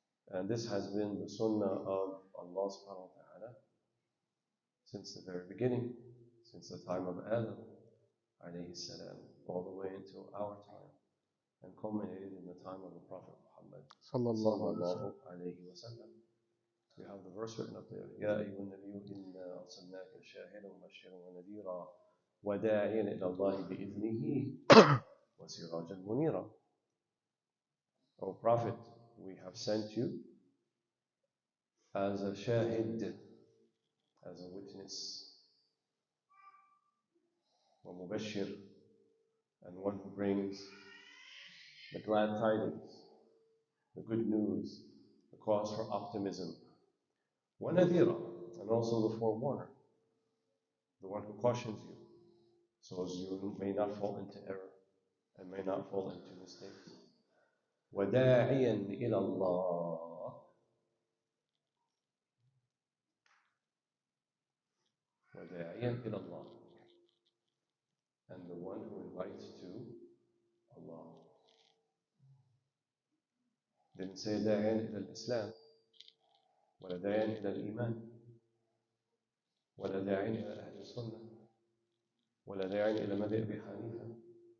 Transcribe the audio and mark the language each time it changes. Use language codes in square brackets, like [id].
[en] And this has been the sunnah of Allah subhanahu wa ta'ala since the very beginning, since the time of Adam alayhi salam, all the way until our time, and culminated in the time of the Prophet Muhammad sallallahu alayhi wa sallam. We have the verse written up there. [ar] يا أيها النبي إنا أرسلناك شاهدا ومبشرا ونذيرا وداعيا إلى الله بإذنه وسراجا منيرا. [en] O Prophet, we have sent you as a shahid, as a witness, [ar] ومبشر, [en] and one who brings the glad tidings, the good news, the cause for optimism. [ar] وَنَذِيرًا, [en] and also the forewarner, the one who cautions you, so as you may not fall into error and may not fall into mistakes. [ar] وَدَاعِيًا إِلَى اللَّهِ, وَدَاعِيًا إِلَى اللَّهِ, [en] and the one who invites to Allah. Didn't say [ar] داعيا إلى الإسلام, ولا داعيا إلى الإيمان, ولا داعيا إلى أهل السنة, ولا داعيا إلى مذهب أبي حنيفة.